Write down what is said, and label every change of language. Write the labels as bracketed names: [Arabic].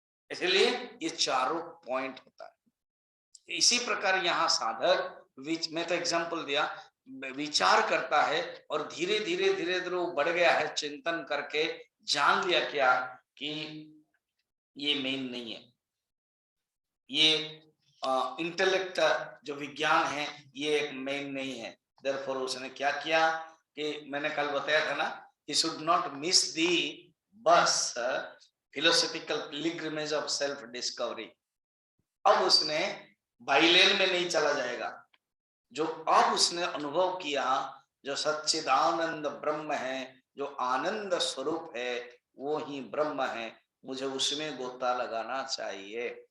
[Hindi] इसलिए ये चारों पॉइंट होता है। इसी प्रकार यहाँ साधक, मैं तो एग्जांपल दिया, विचार करता है और धीरे धीरे धीरे धीरे वो बढ़ गया है, चिंतन करके जान लिया क्या कि ये मेन नहीं है, ये इंटेलेक्ट जो विज्ञान है ये एक मेन नहीं है। देयरफॉर उसने क्या किया कि मैंने कल बताया था ना, [English] he should not miss the bus philosophical pilgrimage of self discovery। [Hindi] अब उसने बाइलेन में नहीं चला जाएगा, जो अब उसने अनुभव किया, जो सच्चिदानंद ब्रह्म है, जो आनंद स्वरूप है, वो ही ब्रह्म है, मुझे उसमें गोता लगाना चाहिए।